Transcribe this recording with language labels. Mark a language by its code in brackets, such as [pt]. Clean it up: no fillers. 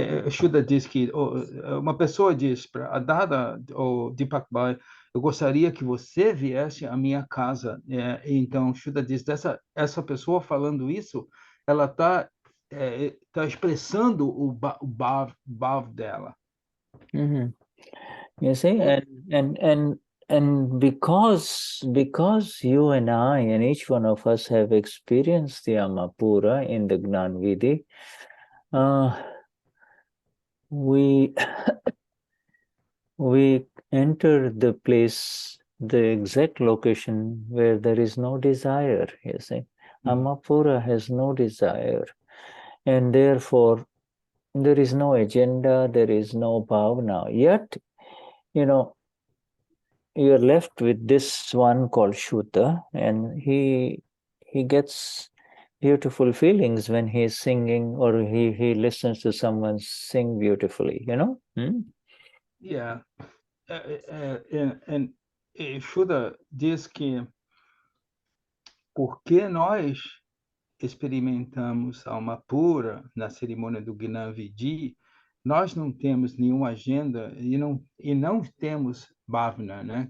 [pt] Shuddha diz que uma pessoa diz para a Dada ou Deepak Bhai, eu gostaria que você viesse à minha casa. Então, Shuddha diz, essa pessoa falando isso, ela está expressando o bhav dela. [en] You see, and because you and I and each one of us have experienced the Amapura in the Gnan Vidhi, we enter the place, the exact location where there is no desire, you see. Amapura has no desire, and therefore there is no agenda, there is no bhavna. Yet, you're left with this one called Shuddha, and he gets beautiful feelings when he's singing or he listens to someone sing beautifully, Yeah. [pt] And Shuddha diz que porque nós experimentamos a alma pura na cerimônia do Gnan Vidhi, nós não temos nenhuma agenda e não temos Bhavna, né?